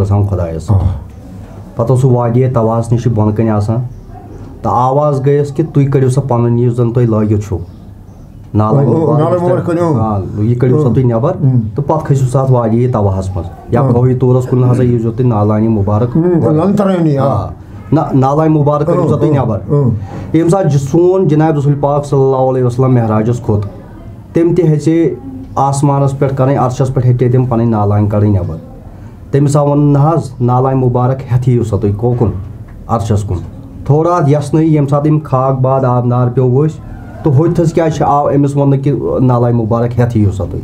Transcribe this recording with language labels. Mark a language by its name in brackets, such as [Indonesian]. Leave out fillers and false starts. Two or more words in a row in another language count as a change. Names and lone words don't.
[Kashmiri] گژھان خۄدایَس پَتہٕ اوس سُہ وادیہِ تَواہَس نِش بۄنہٕ کَنۍ آسان تہٕ آواز گٔیَس کہِ تُہۍ کٔڑِو سا پَنُن یُس زَن تُہۍ لٲگِتھ چھُو نالے یہِ کٔڑِو سا تُہۍ نٮ۪بر تہٕ پَتہٕ کھٔسِو سا اَتھ وادیہِ تَواہَس منٛز یا کوہِ طورَس کُن ہسا ییٖزیو تُہۍ نالانہِ مُبارک نہ نالانہِ مُبارک کٔڑِو سا تُہۍ نٮ۪بر ییٚمہِ ساتہٕ سون جِناب رسول پاک [Arabic] صلی اللہ علیہ وسلم [Kashmiri] معراجَس کھوٚت تٔمۍ تہِ ہیٚژے آسمانَس پٮ۪ٹھ کَرٕنۍ عرشَس پٮ۪ٹھ ہیٚژے تٔمۍ پَنٕنۍ نالانہِ کَڑٕنۍ نٮ۪بر تٔمِس آو وَنُن نہ حظ نالانہِ مُبارک ہٮ۪تھ یِیِو سا تُہۍ کوکُن عرشَس کُن تھوڑا اَتھ یَسنٲیِو ییٚمہِ ساتہٕ أمۍ خاک باد آب نار پیوٚو ؤسۍ تہٕ ہوٚتھَس کیٛازِ چھِ آو أمِس ووٚننہٕ کہِ نالانہِ مُبارک ہٮ۪تھ یِیِو سا تُہۍ